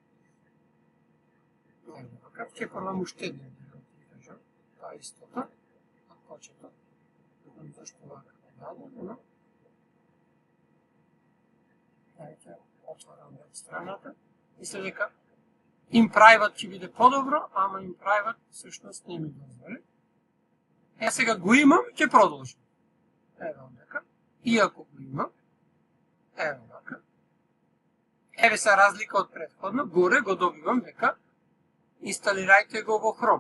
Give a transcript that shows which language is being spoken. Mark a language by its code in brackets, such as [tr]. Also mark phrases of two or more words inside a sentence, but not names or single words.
[mk] Ќе пробам уште еден дел да кажам, тоа истото, од почетот. Не знам зашто вака додадено. Ќе отворам веб страната. Мислам дека [en] in private [mk] ќе биде подобро, ама [en] in private [mk] всушност не ми дозволи. Сега го имам и ќе продолжам. Еве овдека. Иако го имам, еве вака. Еве се разлика од претходно, горе го добивам дека инсталирајте го во Chrome.